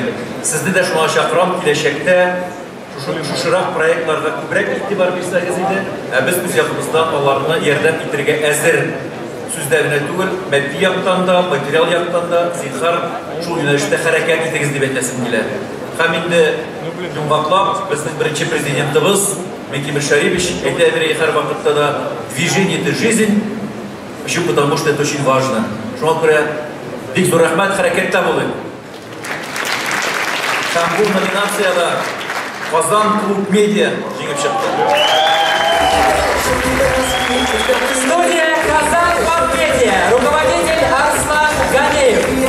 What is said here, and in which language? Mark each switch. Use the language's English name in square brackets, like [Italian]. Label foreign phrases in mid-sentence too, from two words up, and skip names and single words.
[Tatar] Сезне дә шуңа чакырам, киләчәктә шушырак проектларга күбрәк игътибар бирсәгез иде, без үз ягыбыздан аларны ярдәм итәргә әзер. Сүздә генә түгел, матди яктан да, материал яктан да зинһар шул юнәлештә хәрәкәт итегез дип әйтәсем килә. Һәм инде йомгаклап безнең беренче президентыбыз Микимир Шарипович әйтә бирә һәр вакытта да [Russian] движение это жизнь. Почему? Потому что это очень важно. [Tatar] Шуңа күрә бик зур рәхмәт, хәрәкәттә булыйк. Һәм бу номинациядә Казан клуб медиа җиңеп чыкты. [Russian] Студия Казан клуб медиа. Руководитель Арслан Ганеев.